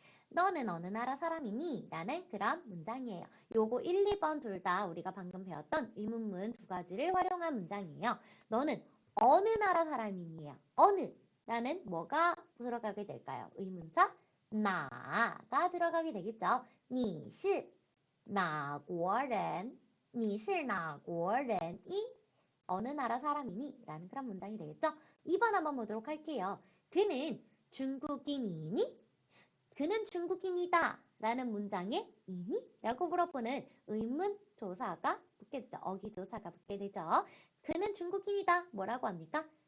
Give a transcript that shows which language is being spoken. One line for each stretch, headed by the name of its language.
Korean: 너는 어느 나라 사람이니? 라는 그런 문장이에요. 요거 1, 2번 둘 다 우리가 방금 배웠던 의문문 두 가지를 활용한 문장이에요. 너는 어느 나라 사람이니요? 어느 라는 뭐가 들어가게 될까요? 의문사 나가 들어가게 되겠죠.
Chinese: 你是哪国人?你是哪国人?
Korean: 이 어느 나라 사람이니? 라는 그런 문장이 되겠죠. 2번 한번 보도록 할게요. 그는 중국인이니? 그는 중국인이다 라는 문장에 이니? 라고 물어보는 의문조사가 붙겠죠. 어기조사가 붙게 되죠. 그는 중국인이다. 뭐라고 합니까?